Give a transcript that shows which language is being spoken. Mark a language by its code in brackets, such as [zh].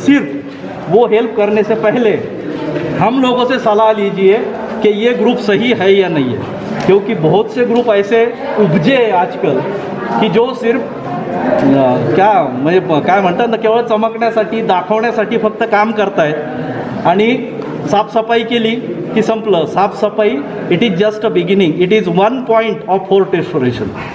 [hi] सिर्फ वो हेल्प करने से पहले हम लोगों से सलाह लीजिए कि ये ग्रुप सही है या नहीं है, क्योंकि बहुत से ग्रुप ऐसे उपजे हैं आजकल की जो सिर्फ [mr] म्हणजे काय म्हणतात ना, केवळ चमकण्यासाठी, दाखवण्यासाठी फक्त काम करतायत। आणि साफसफाई केली की संपलं। [en] साफसफाई it is just a beginning, it is one point of fort restoration.